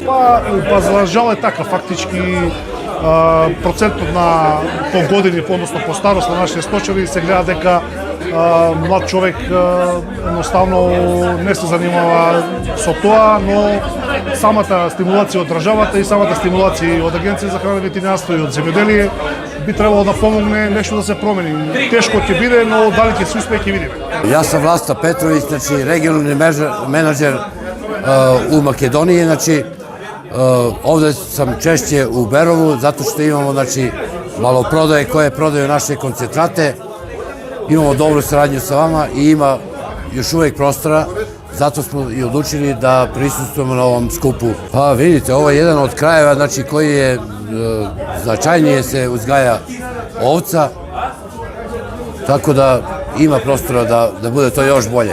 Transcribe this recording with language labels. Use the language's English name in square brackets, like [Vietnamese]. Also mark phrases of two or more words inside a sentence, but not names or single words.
[Macedonian] Па за жал е така, фактички процентот на по години, односно по старост на нашите сточари се гледа дека млад човек едноставно не се занимава со тоа, но самата стимулација од државата и самата стимулација од Агенција за храна и ветеринарство и од земјоделие би требало да помогне нешто да се промени. Тешко ќе биде, но дали ќе се успее ќе видиме. Јас сум [Serbian] Власта Петровиќ, значи регионални менаџер у Македонија, значи овде сам чешće у Бероvu zato što imamo znači maloprodaje koje prodaju naše koncentrate. Imamo dobru saradnju sa vama i ima još uvek prostora Zato smo i odlučili da prisustvujemo na ovom skupu. Pa vidite, ovo je jedan od krajeva, znači, koji je značajnije se uzgaja ovca, tako da ima prostora da bude to još bolje.